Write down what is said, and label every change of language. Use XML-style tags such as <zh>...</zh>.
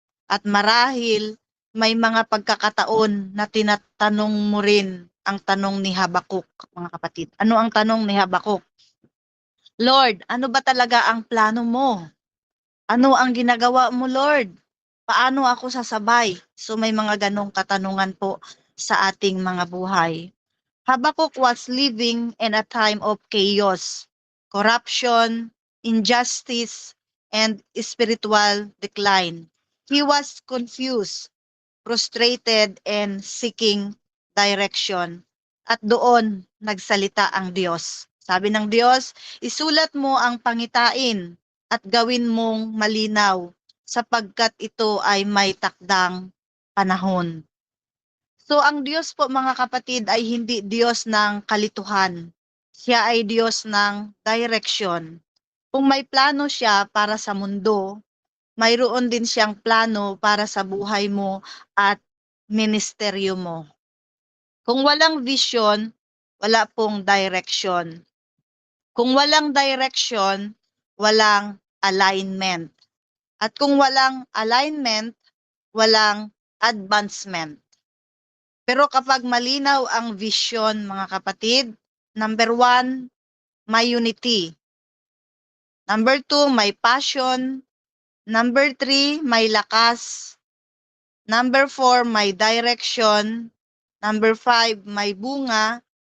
<tl>At marahil may mga pagkakataon na tinatanong mo rin ang tanong ni Habakuk, mga kapatid. Ano ang tanong ni Habakuk? Lord, ano ba talaga ang plano mo? Ano ang ginagawa mo, Lord? Paano ako sasabay? So may mga ganong katanungan po sa ating mga buhay.</tl> <en>Habakkuk was living in a time of chaos, corruption, injustice, and spiritual decline. He was confused, frustrated, and seeking direction.</en> <tl>At doon nagsalita ang Diyos. Sabi ng Diyos, isulat mo ang pangitain at gawin mong malinaw sapagkat ito ay may takdang panahon. So ang Diyos po mga kapatid ay hindi Diyos ng kalituhan. Siya ay Diyos ng direction. Kung may plano siya para sa mundo, mayroon din siyang plano para sa buhay mo at ministeryo mo. Kung walang vision, wala pong direction. Kung walang direction, walang alignment. At kung walang alignment, walang advancement. Pero kapag malinaw ang vision, mga kapatid, number 1, may unity. Number 2, may passion. Number 3, may lakas. Number 4, may direction. Number 5, may bunga.</tl>